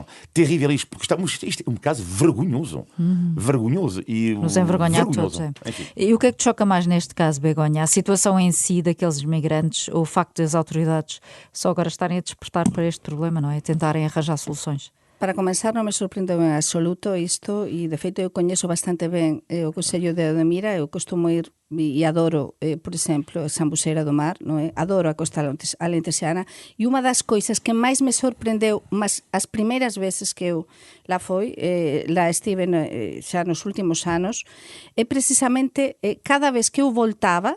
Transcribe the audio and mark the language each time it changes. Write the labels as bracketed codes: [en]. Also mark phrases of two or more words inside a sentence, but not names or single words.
[pt] Terrível isto, porque isto é um caso vergonhoso. Vergonhoso. E, Nos envergonhar vergonhoso. todos. É. Enfim. E o que é que te choca mais neste caso, Begonha? A situação em si daqueles imigrantes ou o facto das autoridades só agora estarem a despertar para este problema, não é? Tentarem arranjar soluções? [es] Para comenzar, [gl] non me sorprendeu en absoluto isto e, de feito, eu coñezo bastante ben o Consello de Odemira. Eu costumo ir e adoro, por exemplo, Sambuceira do Mar, non é? Adoro a costa alentexana e unha das coisas que máis me sorprendeu mas as primeiras veces que eu lá estive xa nos últimos anos é precisamente cada vez que eu voltaba.